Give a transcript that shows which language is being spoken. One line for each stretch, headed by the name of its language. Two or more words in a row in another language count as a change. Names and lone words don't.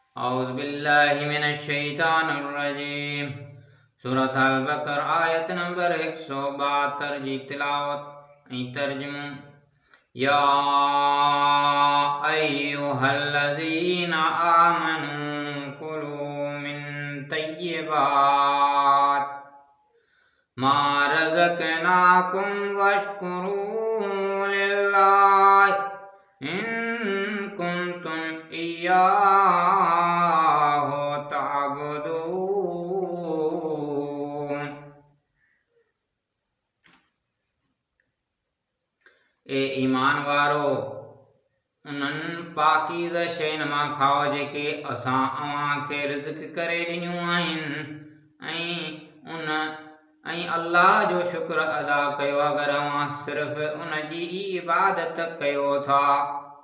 Arabic: أعوذ بالله من الشيطان الرجيم.
Sindhi: सूरत अल-बकर आयत नंबर 172 जी तिलावत ऐं तर्जुमो।
Arabic: يا أيها الذين آمنوا كلوا من طيبات ما رزقناكم واشكروا لله إن كنتم إياه تعبدون.
Sindhi: ए ईमान वारो, उन्हनि पाकीज़ शयुनि मां खाओ जेके असां अव्हांखे रिज़्क़ करे ॾिनियूं आहिनि ऐं अल्लाह जो शुक्र अदा कयो अगरि अव्हां सिर्फ़ उन जी इबादत कयो था।